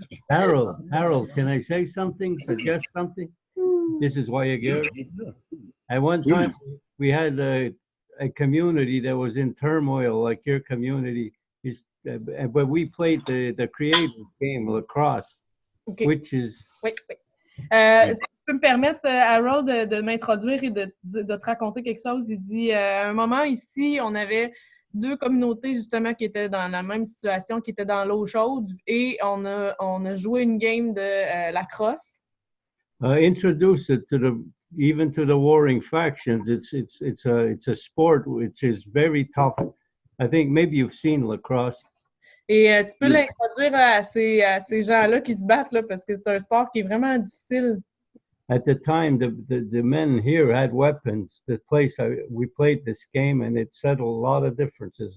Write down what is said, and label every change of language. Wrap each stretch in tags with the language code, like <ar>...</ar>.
<en>Harold, can I say something? Suggest something? This is why you're here. At one time, we had a community that was in turmoil, like your community is, but we played the creative game, lacrosse, Okay. which is. Wait.</en> <fr>Si tu peux me permettre, Harold, de m'introduire et de te raconter quelque chose. Il dit, à un moment ici, on avait deux communautés justement qui étaient dans la même situation, qui étaient dans l'eau chaude, et on a joué une game de lacrosse.</fr> <en>Introduce it even to the warring factions. It's a sport which is very tough. I think maybe you've seen lacrosse.</en> <fr>Et tu peux l'introduire à ces gens-là qui se battent là, parce que c'est un sport qui est vraiment difficile.</fr> <en>At the time, the men here had weapons. The place we played this game, and it settled a lot of differences.</en>